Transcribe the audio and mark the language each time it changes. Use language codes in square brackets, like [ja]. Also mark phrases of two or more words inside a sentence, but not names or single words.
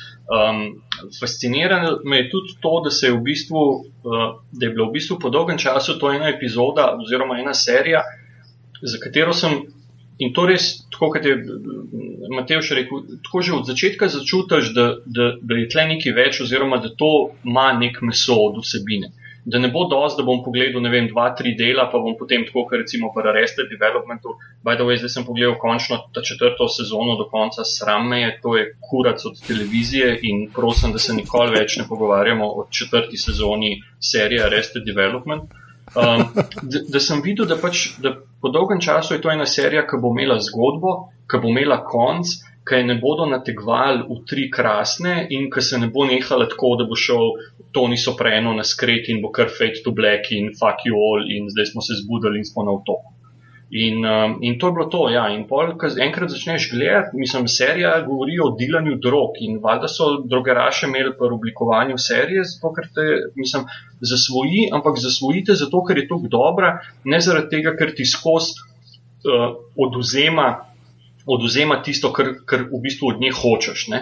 [sl] Fascinirano me je tudi to, da se je v bistvu, da je bilo v bistvu po dolgem času to ena epizoda oziroma ena serija, za katero sem, in to res, tako kot je Matevž rekel, tako že od začetka začutiš, da je tle nekaj več oziroma da to ima nek meso od vsebine. Da ne bo dosti, da bom pogledal, 2-3 dela, pa bom potem tako, kot recimo pri Arrested Developmentu, [en] by the way, [sl] zdaj sem pogledal končno ta 4. sezono do konca, sram me je, to je kurac od televizije in prosim, da se nikoli več ne pogovarjamo o 4. sezoni serije Arrested Development. Da sem videl, da po dolgem času je to ena serija, ki bo imela zgodbo, ki bo imela konc, ki je ne bodo nategvali v 3 krasne in ki se ne bo nehala tako, da bo šel Tony Soprano na skret in bo kar [en] fade to black [sl] in [en] fuck you all [sl] in zdaj smo se zbudili in smo na otoku. In to je bilo to, ja. In pol, ko enkrat začneš gledati, mislim, serija govori o dilanju drog in valjda so drogeraše imeli pri oblikovanju serije, zato ker te, mislim, zasvoji, ampak zasvojite zato, ker je toliko dobra, ne zaradi tega, ker ti skozi oduzema tisto, kar v bistvu od nje hočeš, ne.